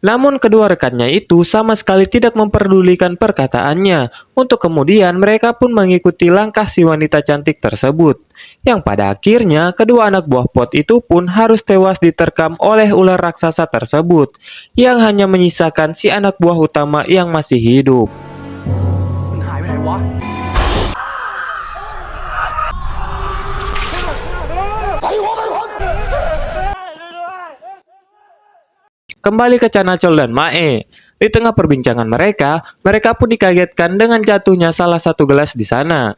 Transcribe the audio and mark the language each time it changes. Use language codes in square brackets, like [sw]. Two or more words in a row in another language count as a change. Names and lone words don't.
[id] Namun kedua rekannya itu sama sekali tidak memperdulikan perkataannya. Untuk kemudian mereka pun mengikuti langkah si wanita cantik tersebut. Yang pada akhirnya kedua anak buah Pot itu pun harus tewas diterkam oleh ular raksasa tersebut, yang hanya menyisakan si anak buah utama yang masih hidup. [th] มันหายไปไหนวะ [id] Kembali ke Chanachol dan Mae. Di tengah perbincangan mereka, mereka pun dikagetkan dengan jatuhnya salah satu gelas di sana.